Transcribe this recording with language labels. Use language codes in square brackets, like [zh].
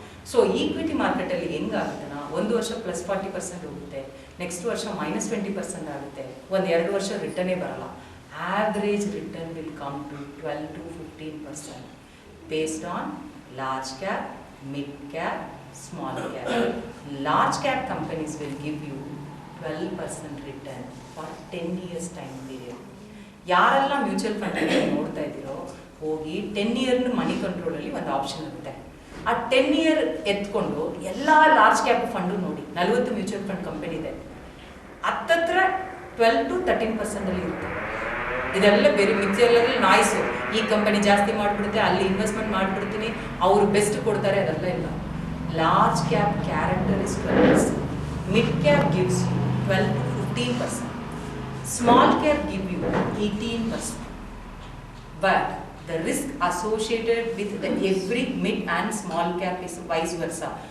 [kn] So equity ಮಾರ್ಕೆಟಲ್ಲಿ ಹೆಂಗಾಗುತ್ತೆ? ಒಂದು ವರ್ಷ +40% ಹೋಗುತ್ತೆ, ನೆಕ್ಸ್ಟ್ ವರ್ಷ -20% ಆಗುತ್ತೆ, 1-2 ವರ್ಷ ರಿಟರ್ನೇ ಬರಲ್ಲ. [en] Average return will come to 12 to 15% based on large cap, mid cap, small cap. Large cap companies will give you 12% return for 10 years time period. [kn] ಯಾರೆಲ್ಲ mutual fund ನೋಡ್ತಾ ಇದ್ದೀರೋ ಹೋಗಿ 10 year ಮನಿ ಕಂಟ್ರೋಲ್ ಅಲ್ಲಿ ಒಂದು ಆಪ್ಷನ್ ಇರುತ್ತೆ. ಆ 10 year ಎತ್ಕೊಂಡು ಎಲ್ಲ ಲಾರ್ಜ್ ಕ್ಯಾಪ್ ಫಂಡು ನೋಡಿ, 40 ಮ್ಯೂಚುವಲ್ ಫಂಡ್ ಕಂಪನಿ ಇದೆ, ಹತ್ತತ್ರ 12 to 13% ಅಲ್ಲಿ ಇರುತ್ತೆ. ಇದೆಲ್ಲ ಬೇರೆ ಮಿಕ್ಸರ್ಗಳಲ್ಲಿ ನಾಯ್ಸು. ಈ ಕಂಪನಿ ಜಾಸ್ತಿ ಮಾಡಿಬಿಡುತ್ತೆ, ಅಲ್ಲಿ ಇನ್ವೆಸ್ಟ್ಮೆಂಟ್ ಮಾಡಿಬಿಡ್ತೀನಿ, ಅವರು ಬೆಸ್ಟ್ ಕೊಡ್ತಾರೆ, ಅದೆಲ್ಲ ಇಲ್ಲ. [en] Large cap character is 12%, mid cap gives you 12 to 15%, small cap give you 18%. But the risk associated with the every mid and small cap is vice versa.